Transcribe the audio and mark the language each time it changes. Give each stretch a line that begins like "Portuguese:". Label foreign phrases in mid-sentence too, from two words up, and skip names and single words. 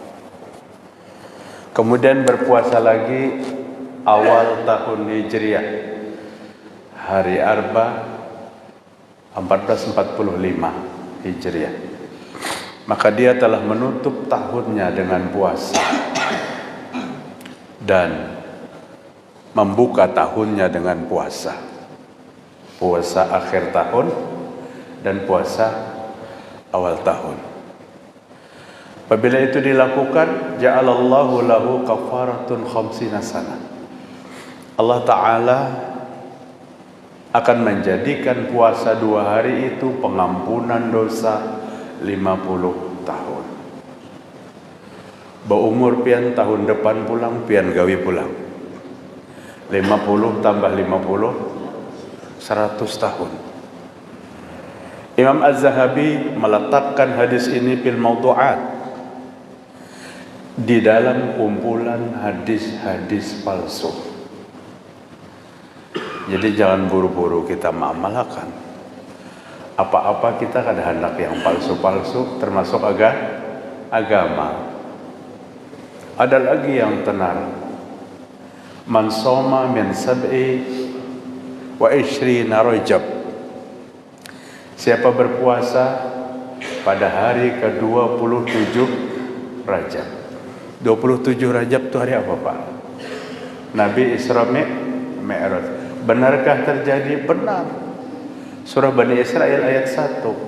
Indonesian: kemudian berpuasa lagi awal tahun Hijriah hari Arba 1445 Hijriah, maka dia telah menutup tahunnya dengan puasa dan membuka tahunnya dengan puasa akhir tahun dan puasa awal tahun. Apabila itu dilakukan,
Arabic: ja'alallahu lahu kafaratun khamsina sana.
Indonesian: Allah Ta'ala akan menjadikan puasa 2 hari itu pengampunan dosa 50 tahun.
Banjar: Berumur pian tahun depan pulang, pian gawi pulang.
Indonesian: 50 tambah 50 100 tahun. Imam Az-Zahabi meletakkan hadis ini
Arabic: fil mawdu'at,
Indonesian: di dalam kumpulan hadis-hadis palsu. Jadi jangan buru-buru kita mengamalkan apa-apa, kita ada hendak yang palsu-palsu, termasuk agama. Ada lagi yang tenar.
Arabic: Man soma min sab'i wa ishrina Rajab.
Indonesian: Siapa berpuasa pada hari ke-27 Rajab. 27 Rajab itu hari apa, Pak? Nabi Isra Mi'raj. Benarkah terjadi? Benar. Surah Bani Israel ayat 1.